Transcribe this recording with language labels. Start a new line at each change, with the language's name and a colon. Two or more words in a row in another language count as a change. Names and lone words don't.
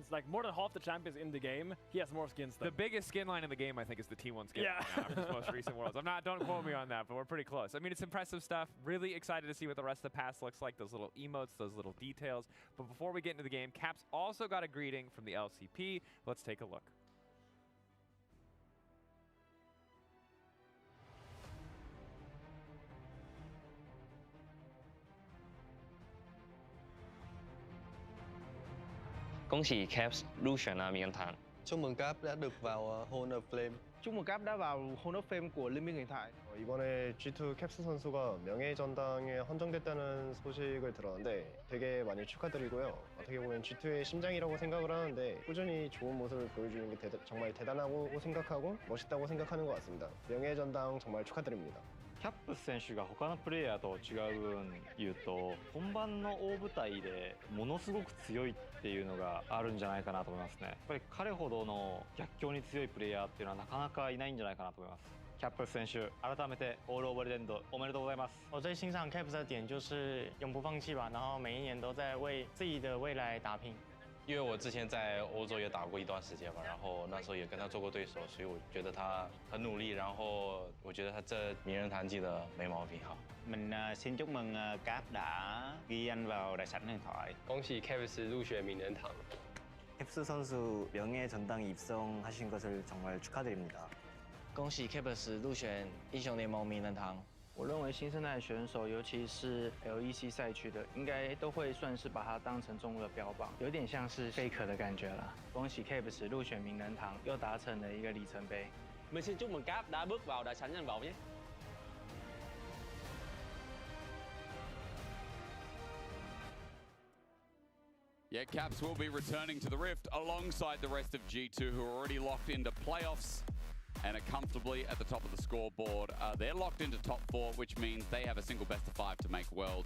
English: Like, more than half the champions in the game, he has more skins than. The biggest skin line in the game, I think, is the T1 skin line after his most recent Worlds. Don't quote me on that, but we're pretty close. I mean, it's impressive stuff. Really excited to see what the rest of the pass looks like, those little emotes, those little details. But before we get into the game, Caps also got a greeting from the LCP. Let's take a look.
Chinese: 恭喜 Caps 入选了名人堂。
Vietnamese: Chúc mừng Cap đã được vào
English: Hall of Flame.
Vietnamese: Chúc mừng Cap đã vào
English: Hall of Fame
Vietnamese: của Liên minh huyền thoại.
Korean: 이번에 G2 캡스 선수가 명예전당에 헌정됐다는 소식을 들었는데 되게 많이 축하드리고요. 어떻게 보면 G2의 심장이라고 생각을 하는데 꾸준히 좋은 모습을 보여주는 게 정말 대단하고 생각하고 멋있다고 생각하는 것 같습니다. 명예전당 정말 축하드립니다.
Japanese: キャップス選手が他のプレイヤーと違う分言うと本番の大舞台でものすごく強いっていうのがあるんじゃないかなと思いますね。やっぱり彼ほどの逆境に強いプレイヤーっていうのはなかなかいないんじゃないかなと思います。キャップス選手、改めてオールオーバーレンドおめでとうございます。
Chinese: 我最欣赏 Caps 的点就是永不放弃吧，然后每一年都在为自己的未来打拼。因为我之前在欧洲也打过一段时间吧，然后那时候也跟他做过对手，所以我觉得他很努力，然后我觉得他这名人堂记得没毛病哈。
Vietnamese: Mình xin chúc mừng Cap đã ghi danh vào đại sảnh huyền thoại.
Chinese: 恭喜 Caps 入选名人堂。
Korean: 캡스 선수 명예전당에 입성하신 것을 정말 축하드립니다.
Chinese: 恭喜 Caps 入选英雄联盟名人堂。我认为新生代选手，尤其是 LEC 赛区的，应该都会算是把它当成重要的标榜，有点像是 Faker 的感觉了。恭喜 Caps 入选名人堂，又达成了一个里程碑。
Vietnamese: Mình xin chúc mừng Cap đã bước vào đại sảnh danh vọng nhé.
English: Yeah, Caps will be returning to the Rift alongside the rest of G2, who are already locked into playoffs and are comfortably at the top of the scoreboard. They're locked into top 4, which means they have a single best of 5 to make Worlds.